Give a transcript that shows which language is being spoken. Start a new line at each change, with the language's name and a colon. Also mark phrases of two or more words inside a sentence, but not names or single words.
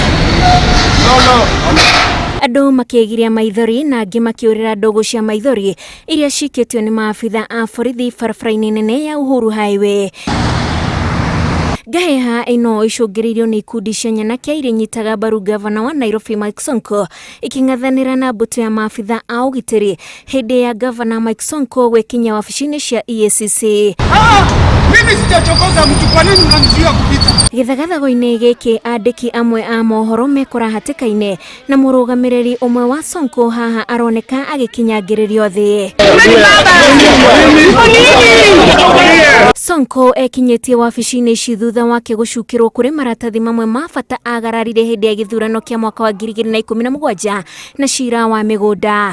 Kikuyu: Andũ makĩgiria maithori na angĩ makĩũrĩra ndogo cia maithori iria cikĩtio nĩ maabithaa a borithi barabara-ini nene ya Uhuru Higwhway. Ngaheha ino icũngĩrĩirio nĩ ikundi cia nyanake iria inyitaga mbaru gavana wa Nairobi Mike Sonko iking'athanĩra na mbũtũ ya maabithaa a ũgitĩri hĩndĩ ya gavana Mike Sonko gwikinya wabici-ini cia EACC.
Swahili: Mimi sijachokoza mtu, kwa nini unanizuia kupita?
Kikuyu: Githagathago-inĩ gĩkĩ andiki amwe a mohoro mekora hatika-ini na mũrũgamĩrĩri ũmwe wa Sonko haha aroneka agĩkinyangĩrĩrio thĩ. Sonko ekinyĩtie wabici-ini ici thutha wake gũcukĩrwo kũrĩ maratathi mamwe ma bata agararire hĩndĩ ya gĩthurano kĩa mwaka wa 2017 na cira wa mĩgũnda.